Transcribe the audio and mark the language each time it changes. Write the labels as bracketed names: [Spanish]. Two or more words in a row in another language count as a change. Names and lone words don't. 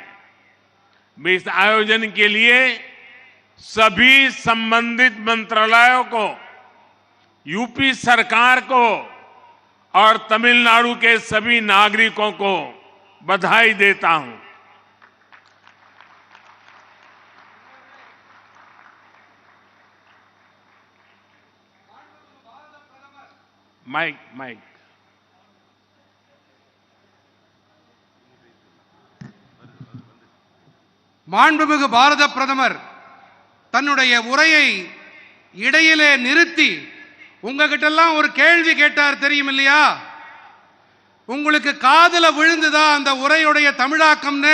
[Hindi] मैं इस आयोजन के लिए सभी संबंधित मंत्रालयों को, यूपी सरकार को और तमिलनाडु के सभी नागरिकों को बधाई देता हूं। माइक [Tamil] மாண்புமிகு பாரத பிரதமர் தன்னுடைய உரையை இடையிலே நிறுத்தி உங்ககிட்டெல்லாம் ஒரு கேள்வி கேட்டார், தெரியும் இல்லையா? உங்களுக்கு காதுல விழுந்துதா அந்த உரையுடைய தமிழாக்கம்னு?